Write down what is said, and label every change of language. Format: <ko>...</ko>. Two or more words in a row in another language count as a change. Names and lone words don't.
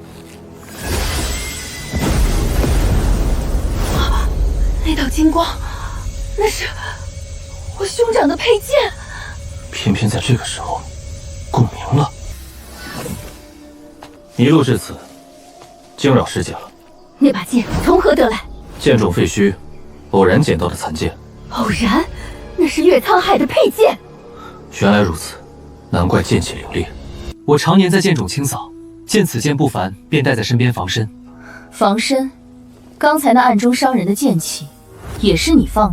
<zh>那道金光，那是我兄長的佩劍。偏偏在這個時候，共鳴了。一路至此，驚擾師姐了。那把劍從何得來？劍中廢墟，偶然撿到的殘劍。偶然？那是岳滄海的佩劍。原來如此，難怪劍氣凌冽。我常年在劍冢清掃，見此劍不凡，便帶在身邊防身。防身？剛才那暗中傷人的劍氣，也是你放的。</zh>